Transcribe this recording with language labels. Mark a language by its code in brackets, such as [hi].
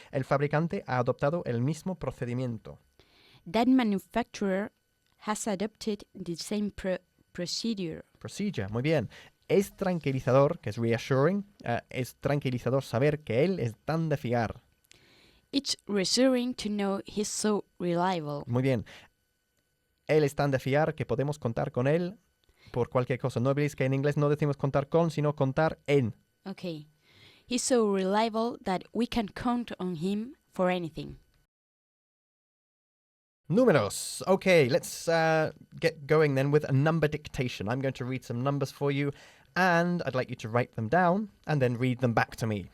[es] El fabricante ha adoptado el mismo procedimiento. [en] That manufacturer has adopted the same procedure. [es] Procedure. Muy bien. Es tranquilizador, que es reassuring, es tranquilizador saber que él es tan de fiar. [en] It's reassuring to know he's so reliable. [es] Muy bien. Él es tan de fiar que podemos contar con él por cualquier cosa. No olvidéis que en inglés no decimos contar con, sino contar en. [en] Okay. He's so reliable that we can count on him for anything. [es] Números. [en] Okay, let's get going then with a number dictation. I'm going to read some numbers for you, and I'd like you to write them down and then read them back to me.